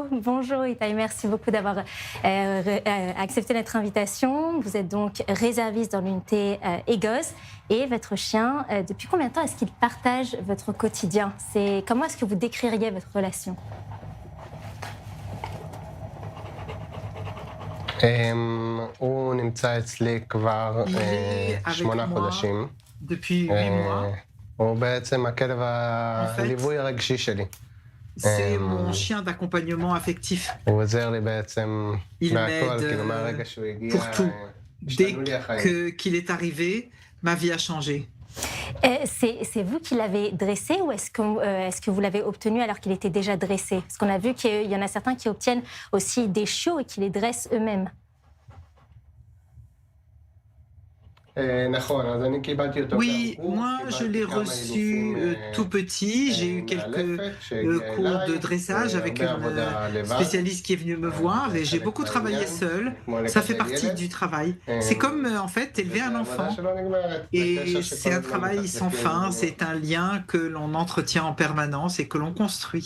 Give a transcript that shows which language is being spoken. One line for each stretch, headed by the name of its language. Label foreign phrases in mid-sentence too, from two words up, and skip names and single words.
French: Bonjour Itai, merci beaucoup d'avoir accepté notre invitation. Vous êtes donc réserviste dans l'unité EGOS et votre chien, depuis combien de temps est-ce qu'il partage votre quotidien ? Comment est-ce que vous décririez votre relation ?
Hebrew: הוא נמצא אצלי כבר
French: Il est avec 8 moi
Hebrew: חודשים.
French: depuis 8 mois.
Hebrew: הוא בעצם הכלב הליווי הרגשי שלי.
French: C'est mon chien d'accompagnement affectif.
Hebrew: הוא עוזר לי בעצם
French: Il
Hebrew: בהכל, כאילו
French: m'aide
Hebrew: מהרגע שהוא הגיע,
French: pour tout. Dès
Hebrew: השתנו לי החיים.
French: qu'il est arrivé, ma vie a changé. C'est vous qui l'avez dressé ou est-ce que vous l'avez obtenu alors qu'il était déjà dressé? Parce qu'on a vu qu'il y en a certains qui obtiennent aussi des chiots et qui les dressent eux-mêmes.
Hebrew: נכון, אז אני קיבלתי אותו
French: Oui,
Hebrew: גם קורס,
French: moi je l'ai
Hebrew: קיבלתי כמה
French: reçu
Hebrew: אילופים,
French: tout petit. J'ai eu quelques cours de dressage avec une spécialiste qui est venue me voir et j'ai beaucoup travaillé seul. Ça fait partie du travail. C'est comme en fait élever un enfant. Et c'est un travail sans fin, c'est un lien que l'on entretient en permanence et que l'on construit.